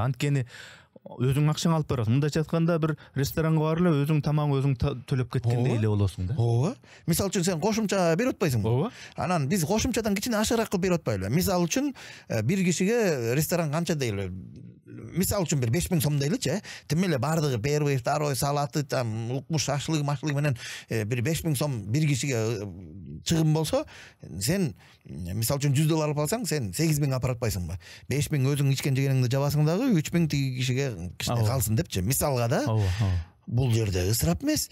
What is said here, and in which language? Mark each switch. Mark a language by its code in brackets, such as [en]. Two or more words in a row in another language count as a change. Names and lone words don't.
[ky] Анткени өзүң акчаң алып барасың. Мындайча айтканда бир ресторанга барып эле өзүң тамагыңы өзүң төлөп кеткендей эле болосуң да. Ооба. Мисалы үчүн сен кошумча берип атпайсыңбы? Ооба. Анан биз кошумчадан кичине ашыраак кылып берип атпайлыбы? Мисалы үчүн бир кишиге ресторан канча дейли? Мисалы үчүн бир 5000 сом дейличи, тим эле бардыгы [ru] первый, второй, салаты, [ky] там укмуш, шашлык менен бир 5000 сом бир кишиге чыгым болсо, сен мисалы үчүн $100 алып алсаң, сен 8000 апарып атпайсыңбы? 5000 өзүң ичкен жегениңди жабасың дагы, 3000 тиги кишиге кичине калсын депчи. Мисалга да. Бул жерде ысырап эмес.